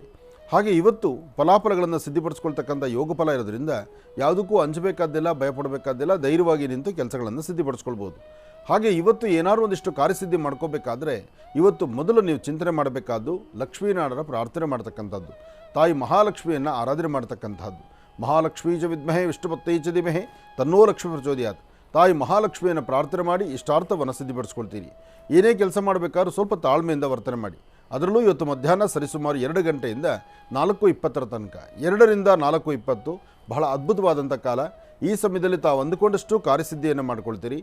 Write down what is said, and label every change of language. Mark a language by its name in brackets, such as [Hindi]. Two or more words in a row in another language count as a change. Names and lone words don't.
[Kannada] ಹಾಗೆ ಇವತ್ತು ಫಲಾಫಲಗಳನ್ನು ಸಿದ್ಧಿಪಡಿಸ್ಕೊಳ್ತಕ್ಕಂಥ ಯೋಗ ಫಲ ಇರೋದ್ರಿಂದ ಯಾವುದಕ್ಕೂ ಅಂಜಬೇಕಾದ್ದಿಲ್ಲ, ಭಯಪಡಬೇಕಾದ್ದಿಲ್ಲ. ಧೈರ್ಯವಾಗಿ ನಿಂತು ಕೆಲಸಗಳನ್ನು ಸಿದ್ಧಿಪಡಿಸ್ಕೊಳ್ಬೋದು. ಹಾಗೆ ಇವತ್ತು ಏನಾದರೂ ಒಂದಿಷ್ಟು ಕಾರ್ಯಸಿದ್ಧಿ ಮಾಡ್ಕೋಬೇಕಾದ್ರೆ ಇವತ್ತು ಮೊದಲು ನೀವು ಚಿಂತನೆ ಮಾಡಬೇಕಾದ್ದು ಲಕ್ಷ್ಮೀನಾರಾಯಣರ ಪ್ರಾರ್ಥನೆ ಮಾಡ್ತಕ್ಕಂಥದ್ದು. ತಾಯಿ ಮಹಾಲಕ್ಷ್ಮಿಯನ್ನು ಆರಾಧನೆ ಮಾಡ್ತಕ್ಕಂಥದ್ದು. [Sanskrit] ಮಹಾಲಕ್ಷ್ಮೀ ಚ ವಿದ್ಮಹೇ ವಿಷ್ಣುಪತ್ತೈ ಚ ಧೀಮಹಿ ತನ್ನೋ ಲಕ್ಷ್ಮೀ ಪ್ರಚೋದಯಾತ್. [Kannada] ತಾಯಿ ಮಹಾಲಕ್ಷ್ಮಿಯನ್ನು ಪ್ರಾರ್ಥನೆ ಮಾಡಿ ಇಷ್ಟಾರ್ಥವನ್ನು ಸಿದ್ಧಿಪಡಿಸ್ಕೊಳ್ತೀರಿ. ಏನೇ ಕೆಲಸ ಮಾಡಬೇಕಾದ್ರೂ ಸ್ವಲ್ಪ ತಾಳ್ಮೆಯಿಂದ ವರ್ತನೆ ಮಾಡಿ. ಅದರಲ್ಲೂ ಇವತ್ತು ಮಧ್ಯಾಹ್ನ ಸರಿಸುಮಾರು 2 ಗಂಟೆಯಿಂದ 4:20 ತನಕ, 2 ರಿಂದ 4:20 ಬಹಳ ಅದ್ಭುತವಾದಂಥ ಕಾಲ. ಈ ಸಮಯದಲ್ಲಿ ತಾವು ಅಂದುಕೊಂಡಷ್ಟು ಕಾರ್ಯಸಿದ್ಧಿಯನ್ನು ಮಾಡ್ಕೊಳ್ತೀರಿ.